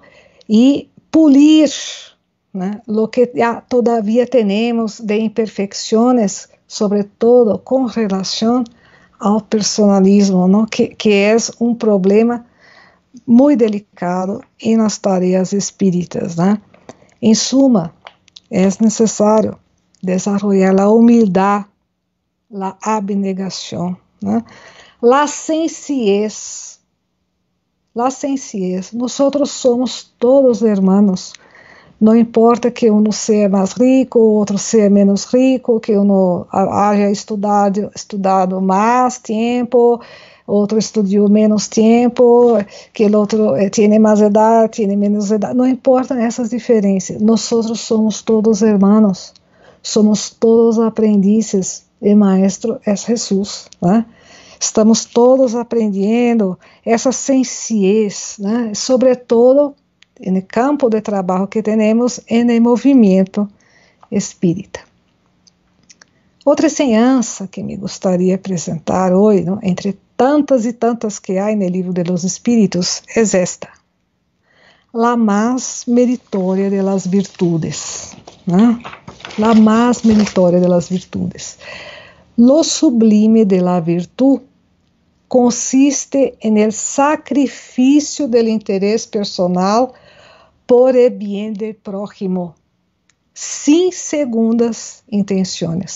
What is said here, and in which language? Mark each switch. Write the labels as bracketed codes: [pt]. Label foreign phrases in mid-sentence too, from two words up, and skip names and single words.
[pt] E polir, né, [es] lo que [pt] já todavia temos de imperfeições, sobretudo com relação ao personalismo, não? Que é um problema muito delicado nas tarefas espíritas, né? Em suma, é necessário desenvolver a humildade, a abnegação, né? [es] La sencillez. Nosotros somos todos hermanos. [pt] Não importa que uno seja mais rico, outro seja menos rico, que [es] uno haya [pt] estudado mais tempo, outro estudou menos tempo, que o outro tem mais idade, tem menos idade. Não importam essas diferenças. Nós somos todos hermanos. Somos todos aprendizes. E maestro é Jesus, né? Estamos todos aprendendo essa sencillez, né? Sobretudo no campo de trabalho que temos no movimento espírita. Outra enseñança que me gostaria de apresentar hoje, não? Entre tantas e tantas que há no livro de los Espíritos, é esta: [es] la más meritoria de las virtudes, [pt] né? [es] La más meritoria de las virtudes. Lo sublime de la virtud consiste en el sacrificio del interés personal por el bien del prójimo, sin segundas intenciones.